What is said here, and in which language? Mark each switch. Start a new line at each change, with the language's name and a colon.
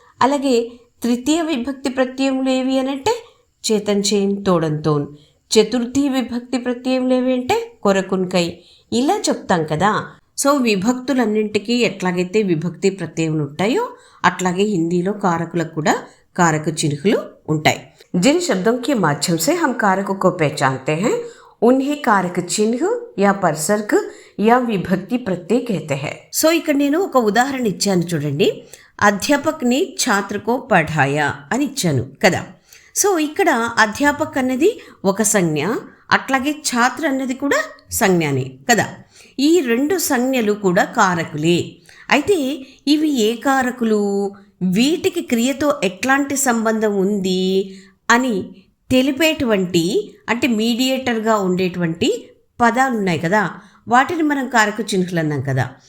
Telugu: అలాగే తృతీయ విభక్తి ప్రత్యయములు ఏవి అనంటే చేతన్, చేన్, తోడన్, తోన్. చతుర్థి విభక్తి ప్రత్యయములు ఏవి అంటే కొరకున్కై ఇలా చెప్తాం కదా. సో విభక్తులన్నింటికీ ఎట్లాగైతే విభక్తి ప్రత్యయములు ఉంటాయో అట్లాగే హిందీలో కారకులకు కూడా
Hindi: कारक चिन्ह
Telugu: ఉంటాయి.
Hindi: जिन शब्दों के माध्यम से हम कारकों को पहचानते हैं उन्हें कारक चिन्ह या परसर्ग या विभक्ति प्रत्यय कहते हैं.
Telugu: సో ఇక్కడ నేను ఒక ఉదాహరణ ఇచ్చాను చూడండి.
Hindi: అధ్యాపక్ ని ఛాత్ర కో పఢాయా
Telugu: అని ఇచ్చాను కదా. సో ఇక్కడ అధ్యాపక్ అన్నది ఒక సంజ్ఞ, అట్లాగే ఛాత్ర అన్నది కూడా సంజ్ఞనే కదా. ఈ 2 సంజ్ఞలు కూడా కారకులే. అయితే ఇవి ఏ కారకులు, వీటికి క్రియతో ఎట్లాంటి సంబంధం ఉంది అని తెలిపేటువంటి అంటే మీడియేటర్గా ఉండేటువంటి పదాలు ఉన్నాయి కదా, వాటిని మనం కారక చిహ్నలు అన్నాం కదా.